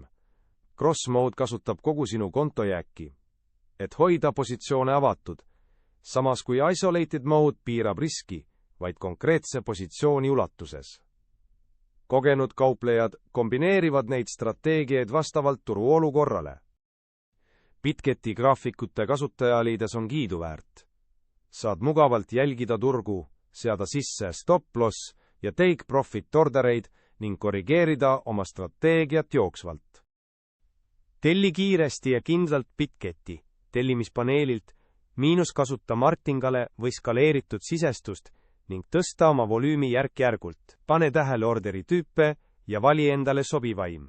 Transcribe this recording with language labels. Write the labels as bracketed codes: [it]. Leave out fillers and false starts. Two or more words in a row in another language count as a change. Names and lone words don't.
[et] Cross Mode kasutab kogu sinu kontojääki, et hoida positsioone avatud, samas kui Isolated Mode piirab riski vaid konkreetse positsiooni ulatuses. Kogenud kauplejad kombineerivad neid strateegiaid vastavalt turu olukorrale. Bitgeti graafikute kasutajaliides on kiiduväärt. Saad mugavalt jälgida turgu, seada sisse stop-loss ja [en] take profit [et] ordereid ning korrigeerida oma strateegiat jooksvalt. Telli kiiresti ja kindlalt Bitgeti tellimispaneelilt, kasuta Martingale või skaleeritud sisestust ning tõsta oma volüümi järk-järgult. Pane tähele orderi tüüpe ja vali endale sobivaim.